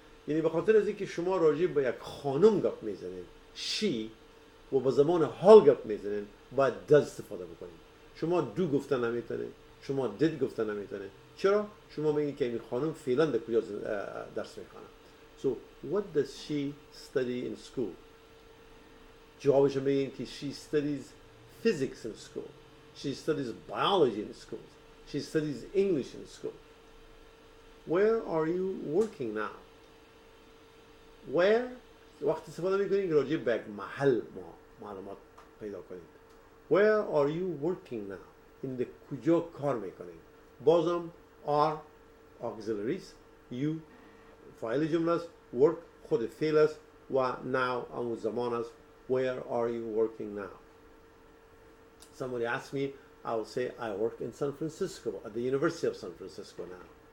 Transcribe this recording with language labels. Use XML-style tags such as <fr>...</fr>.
<fa>یعنی به خاطر از اینکه شما راجع به یک خانم گپ میزنید she و به زمان حال گپ میزنید باید does استفاده بکنید. شما do گفته نمیتونید، شما did گفته نمیتونید. چرا؟ شما میگید که این خانم فعلا در کجا درس میخونه.</fa> <en>So what does she study in school؟</en> <fa>جوابش میگین که</fa> <en>she studies physics in school. She studies biology in school. She studies English in school. Where are you working now?</en> <fa>Where وقتی استفاده میکنید راجع به یک محل ما معلومات پیدا کنید.</fa> <en>Where are you working now؟</en> <fa>این در کجا کار میکنید. بازم are auxiliaries، you فاعل جمله است، work خود فعل است و now همون زمان است.</fa> <en>Where are you working now؟ Somebody asked me, I will say I work in San Francisco, at the University of San Francisco now.</en>